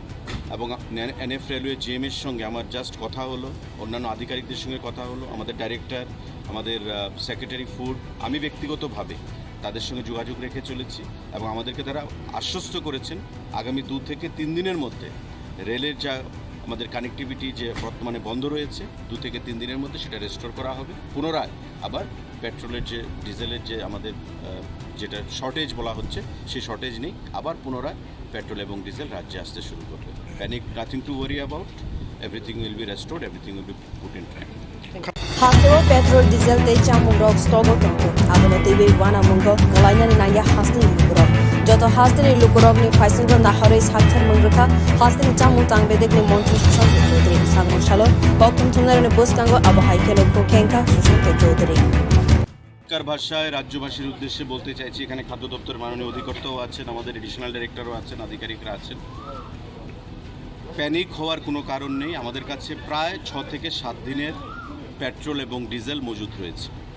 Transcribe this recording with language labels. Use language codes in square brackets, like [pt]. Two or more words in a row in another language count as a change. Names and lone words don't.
[bn] এবং এনএফ রেলওয়ে জিএমের সঙ্গে আমার জাস্ট কথা হলো, অন্যান্য আধিকারিকদের সঙ্গে কথা হলো, আমাদের ডাইরেক্টর, আমাদের [en] secretary food, [bn] আমি ব্যক্তিগতভাবে তাদের সঙ্গে যোগাযোগ রেখে চলেছি, এবং আমাদেরকে তারা আশ্বস্ত করেছেন আগামী 2 থেকে 3 দিনের মধ্যে রেলের যা আমাদের কানেক্টিভিটি যে বর্তমানে বন্ধ রয়েছে, 2 থেকে 3 দিনের মধ্যে সেটা রেস্টোর করা হবে। পুনরায় আবার পেট্রোলের যে ডিজেলের যে আমাদের যেটা শর্টেজ বলা হচ্ছে, সেই শর্টেজ নেই। আবার পুনরায় পেট্রোল এবং ডিজেল রাজ্যে আসতে শুরু করবে। প্যানিক, [en] Nothing to worry about, everything will be restored, everything will be put in track. [trp] Hasteo [en] petrol diesel [trp] tei chamung rok stogo tongko abono tebe wana mungo galainani nangya hasteni lukurok joto hasteni lukurokni faisingro nahorei sakchar mangrekha hasteni chamung tangbedekni mantri sushant chowdhury sagmang shalor boktum thumnaroni bostango আবহাওয়া কেলকো সুশান্ত চৌধুরী [bn] ভাষায় রাজ্যবাসীর উদ্দেশ্যে বলতে চাইছি, এখানে খাদ্য দপ্তর মাননীয় অধিকর্তাও আছেন, আমাদের এডিশনাল ডাইরেক্টরও আছেন, আধিকারিকরা আছেন। প্যানিক হওয়ার কোনো কারণ নেই। আমাদের কাছে প্রায় 6 থেকে 7 দিনের পেট্রোল এবং ডিজেল মজুদ রয়েছে।